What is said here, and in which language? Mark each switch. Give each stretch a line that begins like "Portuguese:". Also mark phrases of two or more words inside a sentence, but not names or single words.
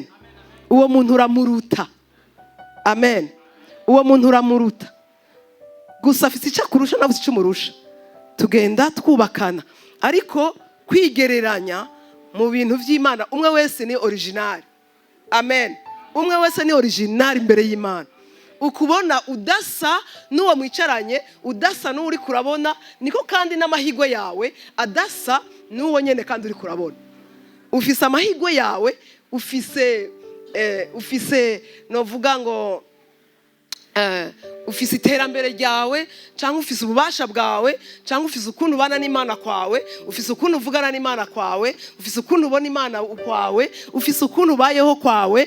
Rundi: Amen. Uwo muntu uramuruta. amen. Uwo muntu uramuruta, gusa afite icyo akurusha nawe icyo umurusha, tugenda twubakana. Ariko kwigereranya mu bintu by'Imana, umwe wese ni original, amen. Umwe wese ni original imbere y'Imana. Ukubona udasa n'uwo mwicaranye, udasa n'uri kurabona, niko kandi n'amahirwe yawe adasa n'uwo nyene kandi uri kurabona. Ufise amahirwe yawe, ufise novuga ngo ufise iterambere ryawe, cyangwa ufise ububasha bwawe, cyangwa ufise ukuntu ubana n'Imana kwawe, ufise ukuntu uvugana n'Imana kwawe, ufise ukuntu ubona Imana kwawe, ufise ukuntu ubayeho kwawe.